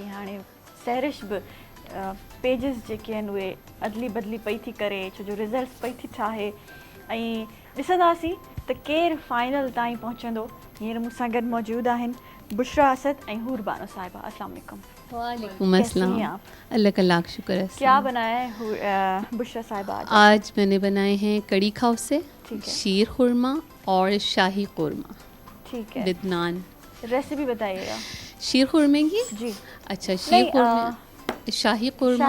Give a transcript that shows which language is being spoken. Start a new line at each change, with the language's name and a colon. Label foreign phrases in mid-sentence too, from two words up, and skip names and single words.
Sindhi: हाणे सैरिश बि पेजिस जेके आहिनि उहे अदली बदली पई थी करे, छो जो रिज़ल्ट्स पई थी ठाहे ऐं ॾिसंदासीं त केरु फाइनल ताईं पहुचंदो। हींअर मूंसां गॾु मौजूदु आहिनि बुशरा असद ऐं हूर बानो साहिबा।
Arabic: السلام عليكم. वालेकुम
Urdu: कैसी
Arabic: अस्सलाम।
Urdu: ہیں آپ? اللہ کا لاکھ شکر ہے. کیا بنایا ہے بشریٰ صاحبہ آج? آج میں نے بنائے ہیں کڑی خوسے, ٹھیک ہے. شیر خرمہ اور شاہی خرمہ ٹھیک ہے,
English: with naan.
Urdu: ریسیپی بتائیے گا. شیر خرمے کی? जी अच्छा, नहीं, شیر خرمے، شاہی خرمہ.